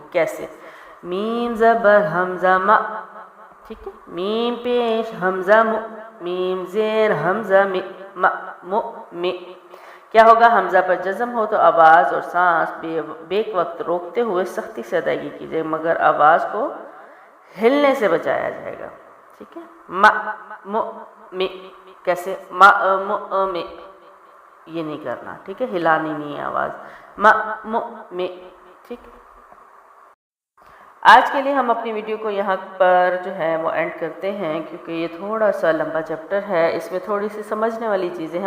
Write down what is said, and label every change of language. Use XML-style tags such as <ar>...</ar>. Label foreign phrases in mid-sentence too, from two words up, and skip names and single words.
<ur>کیسے، میم زبر حمزہ م. ٹھیک ہے، میم پیش حمزہ م، میم زیر حمزہ م م م م. کیا ہوگا، حمزہ پر جزم ہو تو آواز اور سانس بیک وقت روکتے ہوئے سختی سے ادائیگی کیجیے، مگر آواز کو ہلنے سے بچایا جائے گا. ٹھیک ہے، م م م. کیسے، م م م، یہ نہیں کرنا. ٹھیک ہے، ہلانی نہیں ہے آواز، م م م. ٹھیک، آج کے لیے ہم اپنی ویڈیو کو یہاں پر جو ہے وہ اینڈ کرتے ہیں، کیونکہ یہ تھوڑا سا لمبا چیپٹر ہے، اس میں تھوڑی سی سمجھنے والی چیزیں ہیں.</ur>